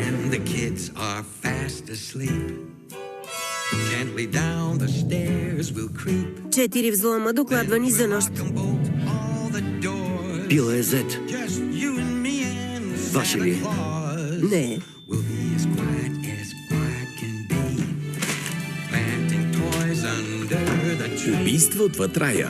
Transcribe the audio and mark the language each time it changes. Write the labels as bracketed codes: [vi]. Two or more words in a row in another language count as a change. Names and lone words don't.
[en] the kids are fast asleep, gently down the stairs we'll creep. [bg] 4 взлома, докладвани за нощ. Пила е Зет. Ваше ли е? Не. Убийство отвъд рая.